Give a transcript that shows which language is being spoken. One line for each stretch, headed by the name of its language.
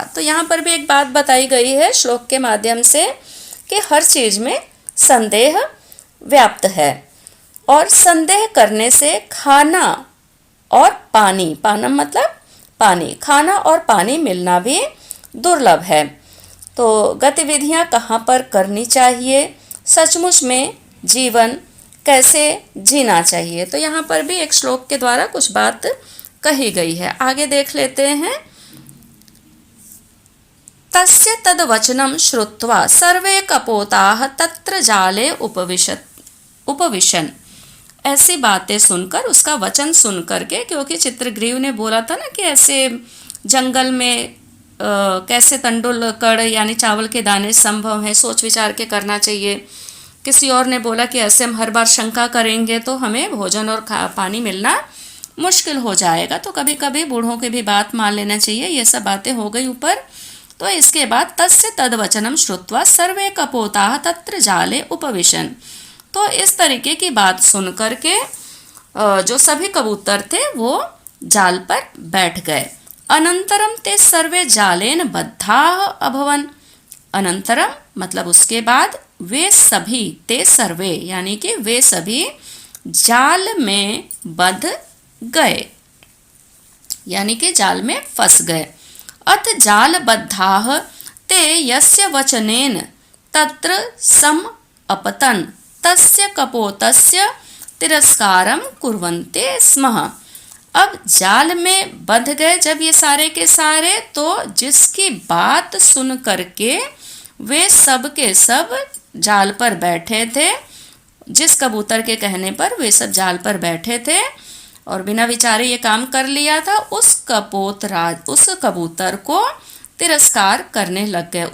Hindi: तो यहाँ पर भी एक बात बताई गई है श्लोक के माध्यम से कि हर चीज में संदेह व्याप्त है, और संदेह करने से खाना और पानी, पानम मतलब पानी, खाना और पानी मिलना भी दुर्लभ है। तो गतिविधियाँ कहाँ पर करनी चाहिए, सचमुच में जीवन कैसे जीना चाहिए, तो यहाँ पर भी एक श्लोक के द्वारा कुछ बात कही गई है। आगे देख लेते हैं।
Sanskrit: तस्य तद्वचनं श्रुत्वा सर्वे कपोताः तत्र जाले उपविशन।
Hindi: ऐसी बातें सुनकर, उसका वचन सुन करके, क्योंकि चित्रग्रीव ने बोला था ना कि ऐसे जंगल में कैसे तंडुल यानी चावल के दाने संभव है, सोच विचार के करना चाहिए। किसी और ने बोला कि ऐसे हम हर बार शंका करेंगे तो हमें भोजन और पानी मिलना मुश्किल हो जाएगा, तो कभी कभी बूढ़ों की भी बात मान लेना चाहिए। ये सब बातें हो गई ऊपर। तो इसके बाद
Sanskrit: तस्य तद्वचनम श्रुत्वा सर्वे कपोताः तत्र जाले उपविशन।
Hindi: तो इस तरीके की बात सुन करके जो सभी कबूतर थे वो जाल पर बैठ गए।
Sanskrit: अनंतरम ते सर्वे जालेन बद्धाः अभवन।
Hindi: अनंतरम मतलब उसके बाद, वे सभी,
Sanskrit: ते सर्वे
Hindi: यानी कि वे सभी जाल में बंध गए, यानी कि जाल में फंस गए।
Sanskrit: अथ जाल बद्धाः ते यस्य वचनेन तत्र सम अपतन तस्य कपोतस्य तिरस्कारम कुर्वन्ते स्मः।
Hindi: अब जाल में बंध गए जब ये सारे के सारे, तो जिसकी बात सुन करके वे सब के सब जाल पर बैठे थे, जिस कबूतर के कहने पर वे सब जाल पर बैठे थे और बिना विचारे ये काम कर लिया था, उस कबूतर को तिरस्कार करने लग गए।